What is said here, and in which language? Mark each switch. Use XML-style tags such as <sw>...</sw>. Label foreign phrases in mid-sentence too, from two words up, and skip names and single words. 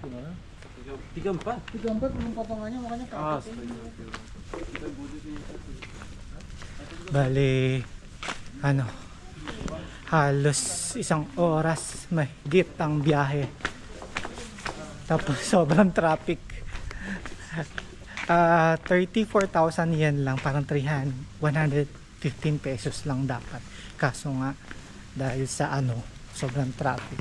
<tl>34. 34 yung potongannya makanya kakak. Bali, ano, halos isang oras mahigit ang biyahe. Tapos sobrang traffic. 34,000 yen lang, parang 115 pesos lang dapat. Kaso nga, dahil sa ano, sobrang traffic.</tl>